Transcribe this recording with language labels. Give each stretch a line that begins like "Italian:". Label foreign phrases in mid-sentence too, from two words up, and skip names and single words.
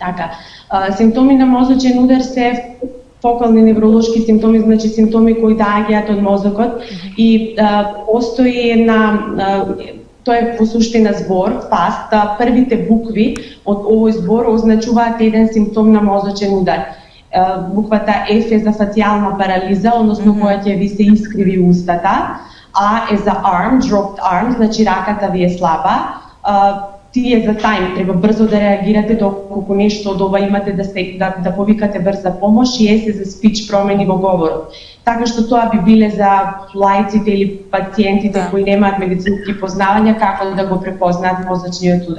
Macedonian: Така, симптоми на мозочен удар се фокални невролошки симптоми, значи симптоми кои доаѓаат од мозокот и постои тоа е во суштина збор, фаст, првите букви од овој збор означуваат еден симптом на мозочен удар. Буквата F е за фацијална парализа, односно која ќе ви се искриви устата, А е за
English: arm, dropped arm,
Macedonian: значи раката ви е слаба, T е за time, треба брзо да реагирате доколку нешто од ова имате да повикате брза помош, и S е за speech, промени во говорот. Така што тоа би биле за лаиците или пациентите кои немаат медицински познавања како да го препознаат мозочниот удар.